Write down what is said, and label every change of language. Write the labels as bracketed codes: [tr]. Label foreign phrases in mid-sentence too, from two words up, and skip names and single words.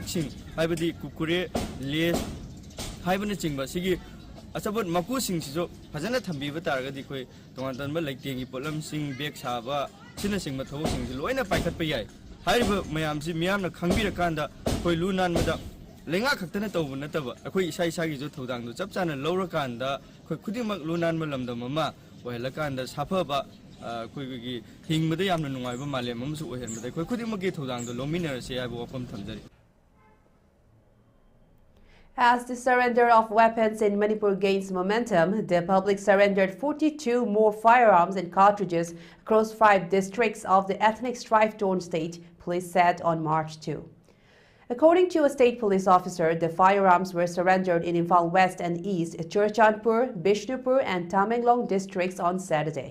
[mni] sing haibadi kukure lace haibana chingba sigi achabot maku sing sijo phajana thambiba targa di koi tongan tan ba laitengi polam sing bag saba sina sing ma thaw sing loina paikhat pa yai haiba mayam si miyam na khangbira kanda koi lunan mada lenga khaktana tawbu nataba akoi isa isa gi jo thodang do chap chana lawra kanda koi khudimak lunan ma lamda mama oila kanda safa ba koi gi hingmada yamna nungai ba male mamsu ohen mada koi khudimak gi thodang do lominera se ai bo pam thamjari. [en] As the surrender of weapons in Manipur gains momentum, the public surrendered 42 more firearms and cartridges across 5 districts of the ethnic strife-torn state, police said on March 2. According to a state police officer, the firearms were surrendered in Imphal West and East, Churachandpur, Bishnupur and Tamenglong districts on Saturday.